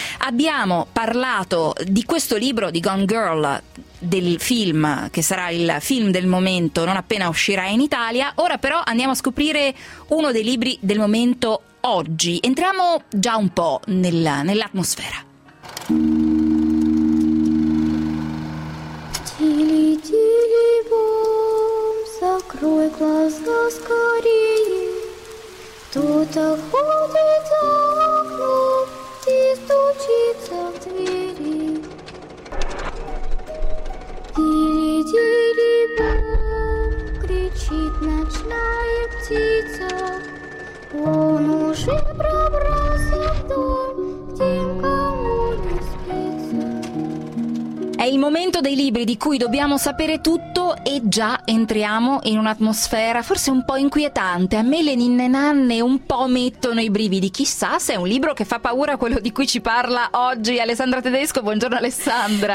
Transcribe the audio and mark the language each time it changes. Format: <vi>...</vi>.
<it>Abbiamo parlato di questo libro, di Gone Girl, del film che sarà il film del momento non appena uscirà in Italia. Ora però andiamo a scoprire uno dei libri del momento oggi. Entriamo già un po' nell'atmosfera.</it> <ru>Тили тили бум, закрой глаза скорее. Кто-то ходит за окном и стучится в двери. Тили тили бум, кричит ночная птица. Он уже пробрался в дом, где кому не спится.</ru> <it>È il momento dei libri di cui dobbiamo sapere tutto, e già entriamo in un'atmosfera forse un po' inquietante. A me le ninne nanne un po' mettono i brividi. Chissà se è un libro che fa paura quello di cui ci parla oggi Alessandra Tedesco. Buongiorno Alessandra.</it>